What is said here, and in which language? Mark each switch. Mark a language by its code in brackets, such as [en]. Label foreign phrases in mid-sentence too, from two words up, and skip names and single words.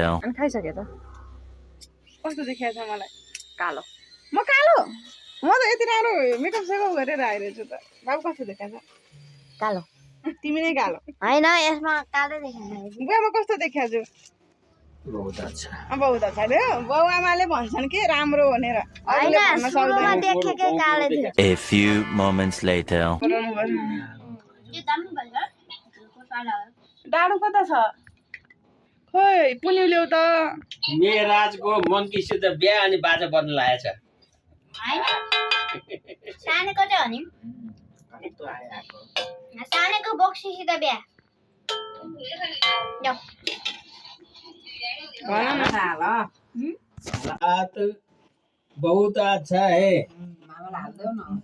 [ne] अनि खाइसके त कस्तो देखिया छ मलाई? कालो। म कालो? म त यति राम्रो मेकअप सेकअप गरेर आइरहेछु त। बाबु कस्तो देखिया छ? कालो। तिमी नै कालो। हैन यसमा कालो देखिन्छ। बुवा म कस्तो देखिया छु? [hi] बहुत अच्छा। बहुत अच्छा [ne] रे। बाउ आमाले भन्छन् के राम्रो भनेर। अरूले भन्न सुरुमा सक्दैन। देखेकै कालो थियो। [en] A few moments later. [ne] डाडु कता छ? खोइ पुन्यु ल्याउ त। मेराजको मन्कीसित बिहा अनि बाजा बज्न लागेछ। हैन सानेको चाहिँ हो नि। सानेको बक्सीसित बिहा। जाऊ भन न [hi] हाल बात बहुत अच्छा है। मामा हाल दो न।